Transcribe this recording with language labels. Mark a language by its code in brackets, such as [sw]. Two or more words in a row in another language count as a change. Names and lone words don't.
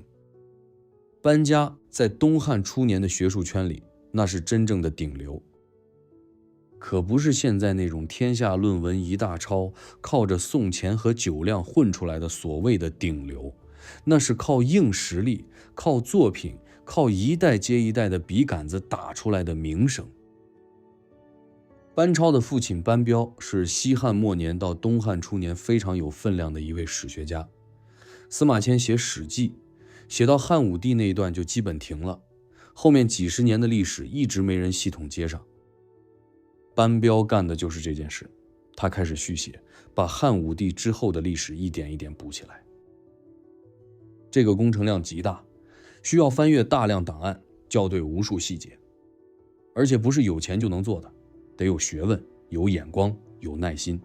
[zh] 班家在東漢初年的學術圈裡，那是真正的頂流，可不是現在那種天下論文一大抄，靠着送錢和酒量混出来的所謂的頂流，那是靠硬實力、靠作品、靠一代接一代的筆桿子打出來的名声。班超的父親班彪是西汉末年到東漢初年非常有分量的一位史学家。司馬遷寫《史記》，寫到漢武帝那一段就基本停了，後面幾十年的歷史一直沒人系統接上。班彪幹的就是這件事，他開始續寫，把漢武帝之後的歷史一點一點補起來。這個工程量極大，需要翻閱大量檔案，校對無數細節，而且不是有錢就能做的，得有學問、有眼光、有耐心。